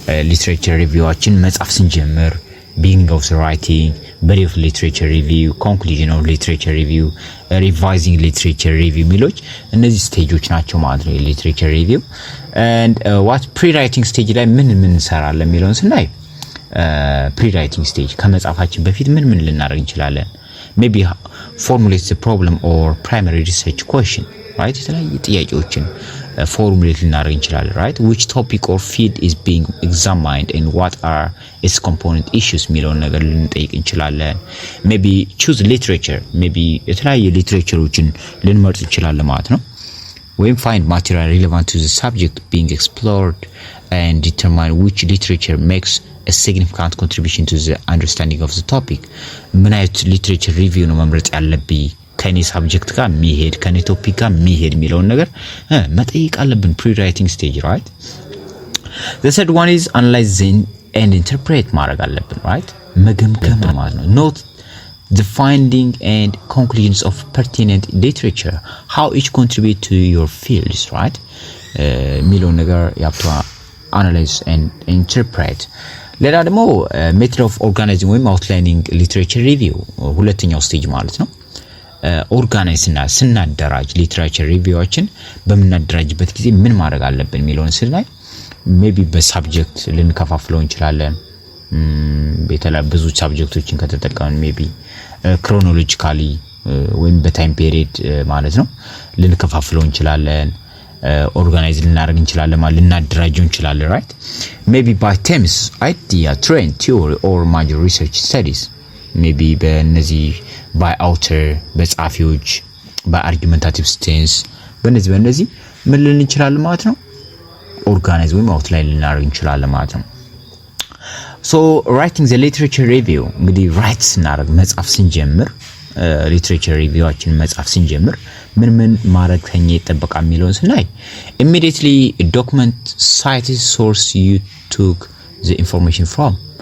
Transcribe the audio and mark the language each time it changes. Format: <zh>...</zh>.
<en>literature reviewችን መጻፍ ስንጀምር beginning of the writing body of literature review conclusion of literature review revising literature review ሚሎች እነዚህ ስቴጆች ናቸው ማለት ነው literature review.</en> <am>and what pre-writing stage ላይ ምን እንሰራለን የሚለውን ስናይ pre-writing stage ከመጻፋችን በፊት ምን ልናደርግ እንችላለን maybe</am> <en>formulate the problem or primary research question, right?</en> <am>የተለያየ ጥያቄዎችን formulate ልናደርግ እንችላለን, right?</am> <en>Which topic or field is being examined and what are its component issues የሚለውን ነገር ልንጠይቅ እንችላለን። maybe choose literature, maybe</en> <am>የተለያየ ሊትሬቸሮችን ልንመርጥ እንችላለን ማለት ነው።</am> <en>ወይም find material relevant to the subject being explored and determine which literature makes a significant contribution to the understanding of the topic.</en> <am>ምን አይነት ሊትሬቸር ሪቪው ነው መምረጥ ያለብኝ ከኔ ሳብጀክት ጋር የሚሄድ ከኔ ቶፒክ ጋር የሚሄድ የሚለውን ነገር መጠየቅ አለብን pre-writing stage, right?</am> <en>The third one is analyzing and interpret</en> <am>ማድረግ አለብን,</am> <en>right?</en> <am>መገምገም ማለት ነው።</am> <en>Note the finding and conclusions of pertinent literature, how each contribute to your fields, right? የሚለውን ነገር you have to analyze and interpret.</en> <am>ሌላ ደግሞ method of organizing ወይም outlining literature review ሁለተኛው ስቴጅ ማለት ነው። ኦርጋናይዝ እና ስናደራጅ ሊትሬቸር ሪቪዎችን በመናደራጅበት ጊዜ ምን ማድረግ አለብን የሚለውን ስናይ ሜቢ በሳብጀክት ልንከፋፍለው እንችላለን። በተለይ ብዙ ሳብጀክቶችን ከተጠቀምን ሜቢ ክሮኖሎጂካሊ ወይም በታይም ፔሪየድ ማለት ነው ልንከፋፍለው እንችላለን። ኦርጋናይዝ ልናደርግ እንችላለን ማለት ልናደራጀው እንችላለን, right?</am> <en>maybe by themes, idea, trend, theory or major research studies.</en> <am>maybe በእነዚህ by author, በጻፊዎች፣ በargumentative stance በእነዚህ ምን ልንል እንችላለን ማለት ነው ኦርጋናይዝ ወይም አውትላይን ልናደርግ እንችላለን ማለት ነው። so writing the literature review እንግዲህ ራይት ስናደርግ መጻፍ ስንጀምር ሊትሬቸር ሪቪዋችን መጻፍ ስንጀምር ምን ማድረግ ከኛ ይጠበቃል የሚለውን ስናይ</am> <en>immediately document cite source you took the information from.</en>